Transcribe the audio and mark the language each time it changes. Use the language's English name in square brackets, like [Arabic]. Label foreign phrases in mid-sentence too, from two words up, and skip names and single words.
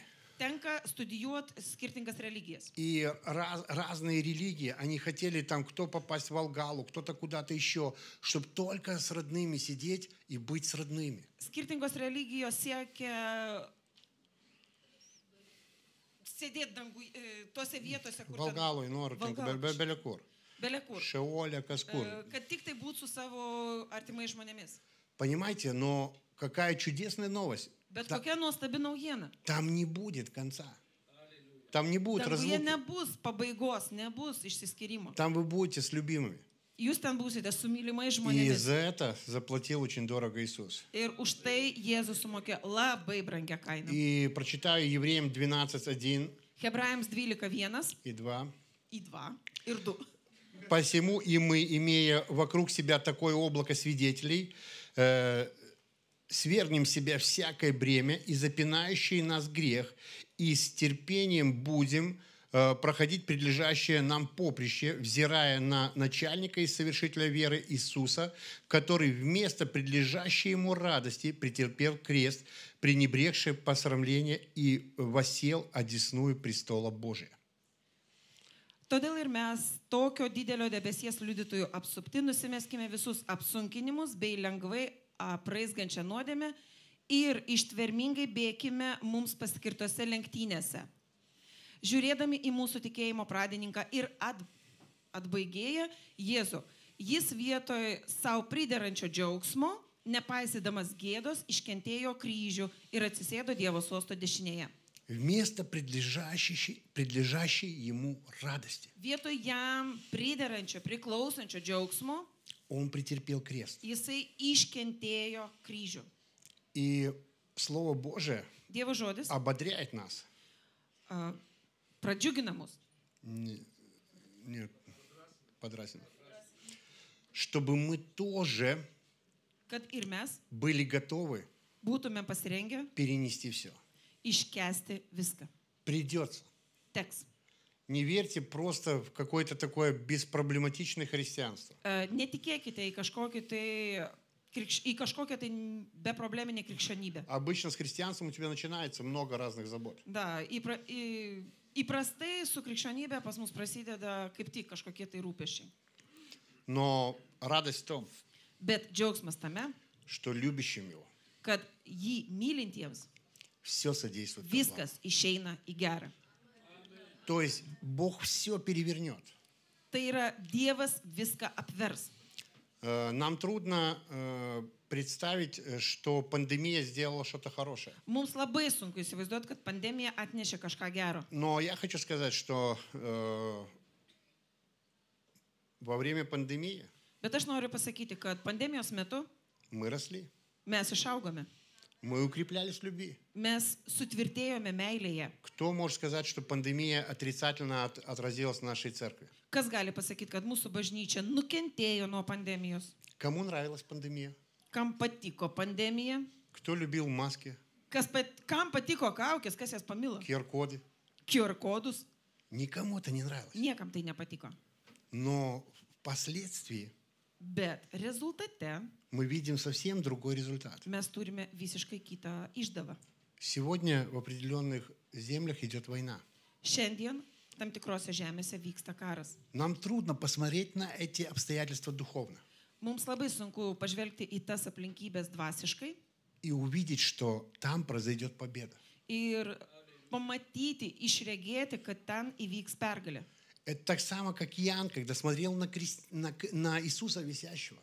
[Lithuanian] tenka studijuoti skirtingas religijas. [Russian] И разные религии, они хотели там, кто попасть в Волгалу, кто-то куда-то еще, чтобы только с родными сидеть и быть с родными. [Lithuanian] Skirtingos religijos siekia sėdėti tose vietose, kur ten- [Russian] Волгалу и Норкинг, Волгалу. Белякур, [Lithuanian] belekur. [Russian] Шеоля, Каскур. [Lithuanian] Kad tik tai būtų su savo artimais žmonėmis. [Russian] Понимаете, но какая чудесная новость. [Lithuanian] Bet kokia nuostabi naujiena. [Russian] Там не будет конца. Там не будет [Lithuanian] Danguje [Russian] разлуки. [Lithuanian] nebus pabaigos, nebus išsiskyrimo. [Russian] Там вы будете с любимыми. [Lithuanian] Jūs ten būsite su mylimais [Russian] И [Lithuanian] žmonėmis. [Russian] за это заплатил очень дорого Иисус. [Lithuanian] Ir už tai Jėzus sumokė labai brangią kainą. [Russian] И прочитаю Евреям 12:1 [Lithuanian] Hebrajams 12:1 [Russian] и 2. [Lithuanian] į 2 ir 2. [Russian] Посему и мы, имея вокруг себя такое облако свидетелей, свергнем с себя всякое бремя и запинающий нас грех, и с терпением будем проходить предлежащее нам поприще, взирая на начальника и совершителя веры Иисуса, который вместо предлежащей ему радости претерпел крест, пренебрегший посрамление и воссел одесную престола Божия. [Lithuanian] Todėl ir mes tokio didelio debesies liudytojų apsupti nusimeskime visus apsunkinimus bei lengvai apraizgančią nuodėmę ir ištvermingai bėkime mums paskirtose lenktynėse. Žiūrėdami į mūsų tikėjimo pradininką ir atbaigėją Jėzų, jis vietoj savo priderančio džiaugsmo, nepaisydamas gėdos, iškentėjo kryžių ir atsisėdo Dievo sosto dešinėje. [Russian] Вместо предлежащей ему радости. [Lithuanian] Vietoj jam priderančio, priklausančio džiaugsmo, [Russian] Он претерпел крест. [Lithuanian] jisai iškentėjo kryžių. [Russian] И Слово Божие [Lithuanian] Dievo žodis [Russian] ободряет нас. [Lithuanian] pradžiugina mus, [Russian] Нет, подразнено. Чтобы мы тоже [Lithuanian] kad ir mes [Russian] были готовы [Lithuanian] būtume pasirengę [Russian] перенести все. [Lithuanian] iškesti viską. [Russian] Придется. [Lithuanian] Teks. [Russian] Не верьте просто в какое-то такое беспроблематичное христианство. [Lithuanian] Netikėkite į kažkokią tai beprobleminę krikščionybę. [Russian] Обычно с христианством у тебя начинается много разных забот. Da, [Lithuanian] Įprastai su krikščionybė pas mus prasideda kaip tik kažkokie tai rūpesčiai. [Russian] Но радость в том, [Lithuanian] Bet džiaugsmas tame, [Russian] что любящим его [Lithuanian] kad jį mylintiems [Russian] все содействует ко благу. [Lithuanian] viskas išeina į gerą. [Russian] То есть Бог все перевернет. [Lithuanian] Tai yra Dievas viską apvers. [Russian] Нам трудно представить, что пандемия сделала что-то хорошее. [Lithuanian] Mums labai sunku įsivaizduoti, kad pandemija atnešė kažką gero. [Russian] Но я хочу сказать, что во время пандемии [Lithuanian] Bet aš noriu pasakyti, kad pandemijos metu [Russian] мы росли, [Lithuanian] mes išaugome. [Russian] мы укреплялись в любви. [Lithuanian] Mes sutvirtėjome meilėje. [Russian] Кто может сказать, что пандемия отрицательно отразилась на нашей церкви? [Lithuanian] Kas gali pasakyti, kad mūsų bažnyčia nukentėjo nuo pandemijos? [Russian] Кому нравилась пандемия? [Lithuanian] Kam patiko pandemija? [Russian] Кто любил маски, [Lithuanian] Kam patiko kaukės, kas jas pamilo? [Russian] QR-коды? [Lithuanian] QR kodus? [Russian] Никому это не нравилось. [Lithuanian] Niekam tai nepatiko. [Russian] Но впоследствии [Lithuanian] Bet rezultate [Russian] мы видим совсем другой результат. [Lithuanian] mes turime visiškai kitą išdavą. [Russian] Сегодня в определенных землях идет война. [Lithuanian] Šiandien tam tikrose žemėse vyksta karas. [Russian] Нам трудно посмотреть на эти обстоятельства духовно [Lithuanian] Mums labai sunku pažvelgti į tas aplinkybės dvasiškai [Russian] и увидеть, что там произойдет победа. [Lithuanian] ir pamatyti, išregėti, kad ten įvyks pergalė. [Russian] Это так само, как Иоанн, когда смотрел на Иисуса висящего.